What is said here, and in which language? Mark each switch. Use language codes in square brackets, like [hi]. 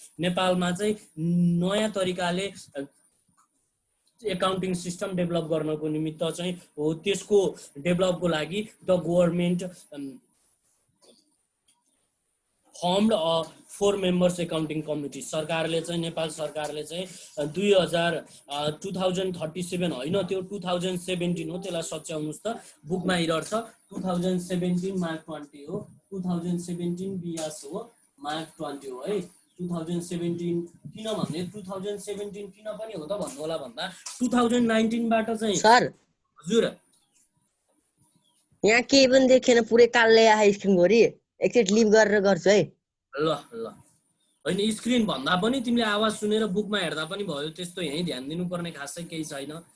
[ne] नेपालमा चाहिँ नयाँ तरिकाले एकाउन्टिङ सिस्टम डेभलप गर्नको निमित्त चाहिँ हो त्यसको डेभलपको लागि [en] The government formed 4 members accounting committee. [ne] सरकारले चाहिँ नेपाल सरकारले चाहिँ 2037 होइन त्यो 2017 हो, त्यसलाई सच्याउनुहोस् त, बुकमा एरर छ। 2017 मार्च 20 हो, 2017 बियास हो, मार्च 20 हो है। 2017 किन भन्ने 2017 किन पनि हो त भन्नु होला भन्दा 2019 बाट चाहिँ सर हजुर यहाँ केही पनि देखेन, पुरै कालले आए स्क्रिन गरी एकचोटि लिभ गरेर गर्छु है। ल ल होइन स्क्रिन भन्दा पनि तिमीले आवाज सुनेर बुकमा हेर्दा पनि भयो, त्यस्तो यहीँ ध्यान दिनुपर्ने खासै केही छैन।